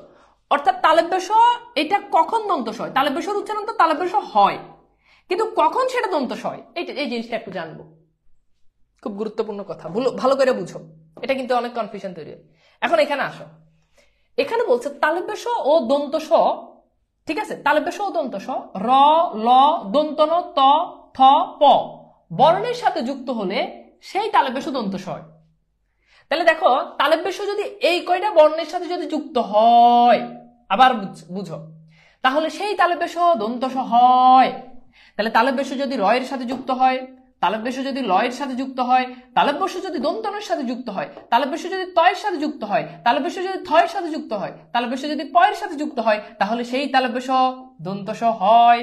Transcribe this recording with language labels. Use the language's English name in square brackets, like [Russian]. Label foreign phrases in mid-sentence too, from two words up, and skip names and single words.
[Bangla] অর্থাৎ তালব্য শ এটা কখন দন্ত শ হয়, তালব্য শ-এর উচ্চারণ তো তালব্য শ হয়, কিন্তু কখন সেটা দন্ত শ হয়, এই জিনিসটা একটু জানবো, খুব গুরুত্বপূর্ণ কথা, ভালো করে বুঝো, এটা কিন্তু অনেক কনফিউশন তৈরি হয়। এখন এখানে আসো, এখানে বলছে তালব্য শ ও দন্ত শ, ঠিক আছে, তালব্য শ ও দন্ত শ র ল দন্ত ন ত থ প বর্ণের সাথে যুক্ত হলে সেই তালব্য শ দন্ত শ হয়। তাহলে দেখো তালব্য শ যদি এই কয়টা বর্ণের সাথে যদি যুক্ত হয়, আবার বুঝো, তাহলে সেই তালব্য শ দন্ত শ হয়। তাহলে তালব্য শ যদি র এর সাথে যুক্ত হয়, তালব্য শ যদি ল এর সাথে যুক্ত হয়, তালব্য শ যদি দন্তনের সাথে যুক্ত হয়, তালব্য শ যদি ত এর সাথে যুক্ত হয়, তালব্য শ যদি থ এর সাথে যুক্ত হয়, তালব্য শ যদি প এর সাথে যুক্ত হয়, তাহলে সেই তালব্য শ দন্ত শ হয়।